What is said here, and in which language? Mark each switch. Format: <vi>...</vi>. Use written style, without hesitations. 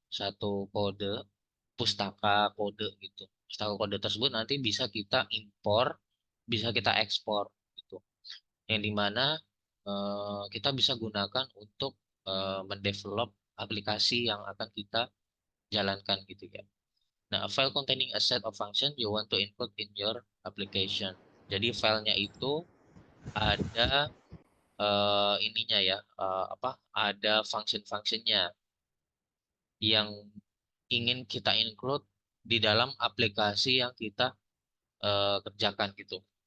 <id>Satu kode, pustaka kode gitu. Pustaka kode tersebut nanti bisa kita impor, bisa kita ekspor gitu. Yang dimana kita bisa gunakan untuk mendevelop aplikasi yang akan kita jalankan gitu ya.</id> <en>Nah, a file containing a set of function you want to include in your application.</en> <id>Jadi filenya itu ada ininya ya, apa? Ada function-functionnya yang ingin kita include di dalam aplikasi yang kita kerjakan gitu.</id>